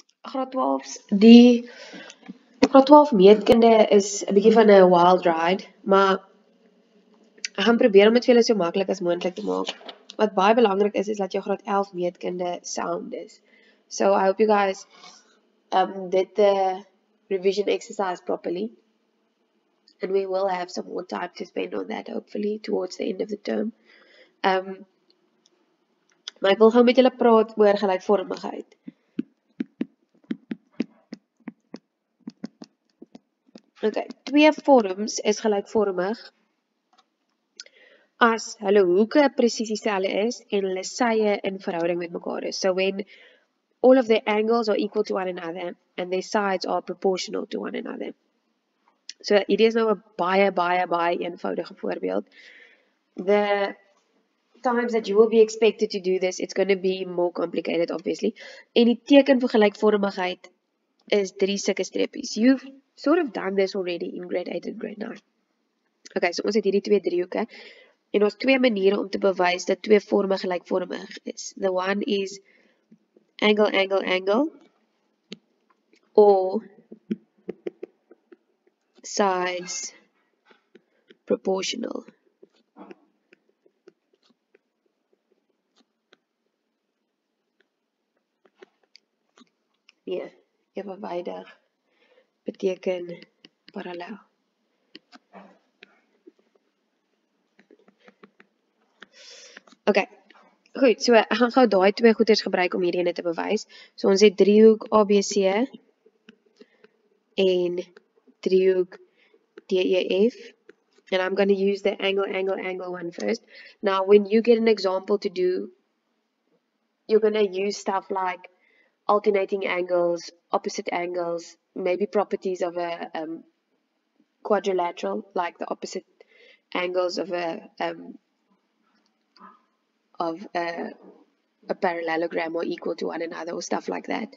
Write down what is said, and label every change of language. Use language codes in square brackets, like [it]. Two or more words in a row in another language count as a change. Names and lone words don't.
[af] Graad 12's, die graad 12 meetkunde is 'n bietjie van 'n [en] wild ride, [af] maar ek gaan probeer om dit vir julle so maklik as moontlik te maak. Wat baie belangrik is dat jou graad 11 meetkunde sound is. [en] So I hope you guys did the revision exercise properly. And we will have some more time to spend on that hopefully towards the end of the term. [af] Maar ek wil gou met julle praat oor gelykvormigheid. Okay, twee vorms is gelykvormig as hulle hoeke presies dieselfde is en hulle sye in verhouding met mekaar is. [en] So when all of their angles are equal to one another and their sides are proportional to one another. [af] So hierdie is nou 'n baie eenvoudige voorbeeld. [en] The times that you will be expected to do this, it's going to be more complicated obviously. [af] En die teken vir gelykvormigheid is 3 sulke streepies. [en] You've sort of done this already in grade 8 and grade 9. Okay, so [af] ons het hierdie twee driehoeke en ons twee maniere om te bewys dat twee vorme gelykvormig is. [en] The one is angle, angle, angle or sides proportional. [af] Nee, evenwydig beteken parallel. Okay, goed, so ek gaan gou daai twee goeders gebruik om hierdie ene te bewys. So ons het driehoek ABC en driehoek DEF. [en] And I'm going to use the angle, angle, angle one first. Now, when you get an example to do, you're going to use stuff like alternating angles, opposite angles, maybe properties of a quadrilateral, like the opposite angles of a parallelogram are equal to one another or stuff like that.